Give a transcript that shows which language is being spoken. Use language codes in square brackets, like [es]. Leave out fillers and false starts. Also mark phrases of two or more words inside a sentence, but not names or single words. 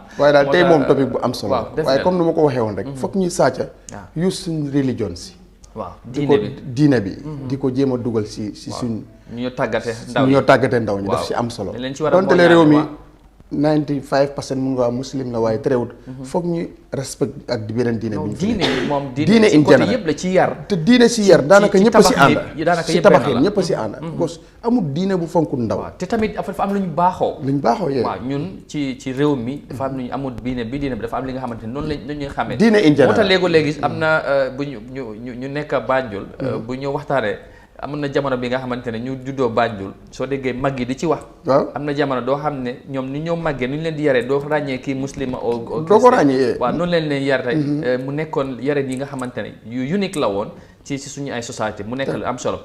[wo] waaye daal tey moom topic bu am solo waaye comme ni ma ko waxee woon rek foog ñuy sàcca use suñ religion si waaw diine bi di ko jéem a dugal si suñ ñoo tàggate ndaw ñi daf si am solo donte le réew mi 95% mun nga muslim la waaye terewut foog ñu respect ak di beneen diine bu ñu diine [en] in general [wo] yëpp la ci yar te diine si yar daanaka ñëpp a si ànd si tabaxin ñëpp a si ànd [fr] parce que [wo] amul diine bu fonkul ndaw te tamit dafa am lu ñu baaxoo yee waaw ñun ci réew mi dafa am lu ñu amul diine bi dafa am li nga xamante ne noonu la ñuy xamee [en] diine in general [wo] moo tax léegi am na bu ñu nekk Banjul bu ñu waxtaanee am na jamono bi nga xamante ne ñu juddoo Banjul soo déggee mag yi di ci wax am na jamono doo xam ne ñoom ni ñoo màggee ni ñu leen di yaree doo ràññee kii muslima o doo ko ràññee waaw noonu leen yar tey mu nekkoon yareen yi nga xamante ne yu unique la woon ci suñu ay société mu nekk lu am solo